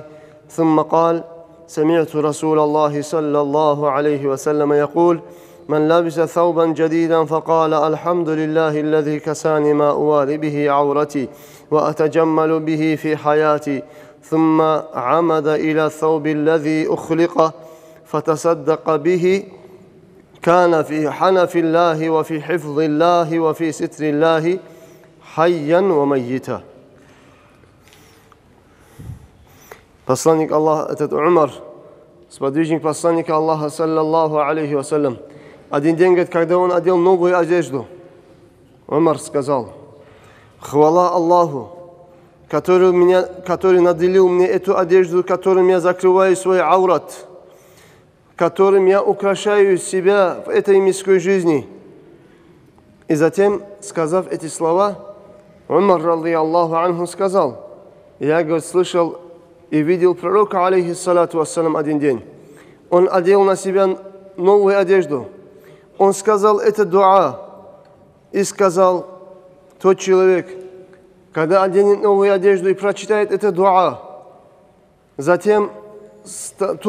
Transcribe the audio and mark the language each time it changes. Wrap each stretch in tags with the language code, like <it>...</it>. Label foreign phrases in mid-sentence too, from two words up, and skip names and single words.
<ar>ثم قال: سمعت رسول الله صلى الله عليه وسلم يقول: من لبس ثوبا جديدا فقال: الحمد لله الذي كساني ما أواري به عورتي وأتجمل به في حياتي، ثم عمد إلى الثوب الذي أخلق فتصدق به كان في حنف الله وفي حفظ الله وفي ستر الله حيا وميتا.</ar> <ru>Посланник Аллаха, этот Умар, сподвижник посланника Аллаха,</ru> <ar>صلى الله عليه وسلم,</ar> <ru>один день, говорит, когда он одел новую одежду, Умар сказал: хвала Аллаху, который наделил мне эту одежду, которым я закрываю свой аурат, которым я украшаю себя в этой мирской жизни. И затем, сказав эти слова, Умар,</ru> <ar>رضي الله عنه,</ar> <ru>сказал: я, говорит, слышал и видел пророка,</ru> <ar>عليه الصلاة والسلام,</ar> <ru>один день. Он одел на себя новую одежду. Он сказал это дуа. И сказал: тот человек, когда оденет новую одежду и прочитает это дуа, затем ту</ru>